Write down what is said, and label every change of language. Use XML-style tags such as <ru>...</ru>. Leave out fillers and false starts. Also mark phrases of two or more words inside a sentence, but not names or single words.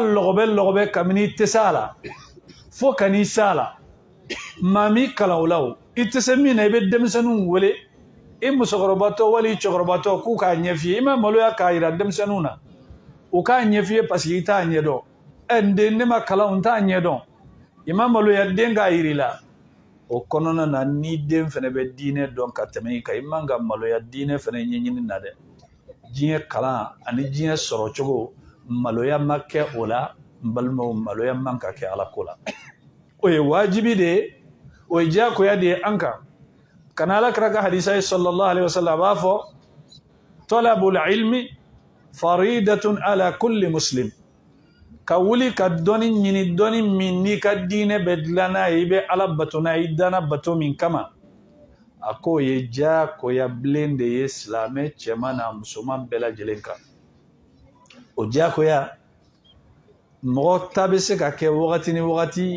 <bm>lɔgɔbɛ kabini i tɛ s'a la fo ka n'i s'a la maa m'i kalan o la o i tɛ se min na i bɛ denmisɛnninw wele i musokɔrɔbatɔ wali i cɛkɔrɔbatɔ k'u k'a ɲɛ f'i ye i ma maloya k'a jira denmisɛnninw na u k'a ɲɛ f'i ye</bm> <fr>parce que</fr> <bm>i t'a ɲɛdɔn n den ne ma kalan n t'a ɲɛdɔn i ma maloya den k'a jira i la o kɔnɔna na ni den fana bɛ diinɛ dɔn ka tɛmɛ i kan i man ka maloya diinɛ fana ɲɛɲini na dɛ diɲɛ kalan ani diɲɛ sɔrɔ cogo maloya ma kɛ o la n balimaw maloya man ka kɛ ala ko la o ye wajibi de ye o ye diyagoya de ye an kan kana ala kira ka hadisa ye</bm> <ar>صلى الله عليه وسلم</ar> <bm>a b'a fɔ</bm> <ar>طلب العلم فريضة على كل مسلم</ar> <bm>ka wuli ka dɔnni ɲini dɔnni min n'i ka diinɛ bɛ dilan n'a ye i bɛ ala bato n'a ye i danna bato min kama a k'o ye diyagoya bilen de ye silamɛ cɛman n'a musoman bɛɛ lajɛlen kan o diyagoya mɔgɔ ta bɛ se ka kɛ wagati ni wagati i</bm>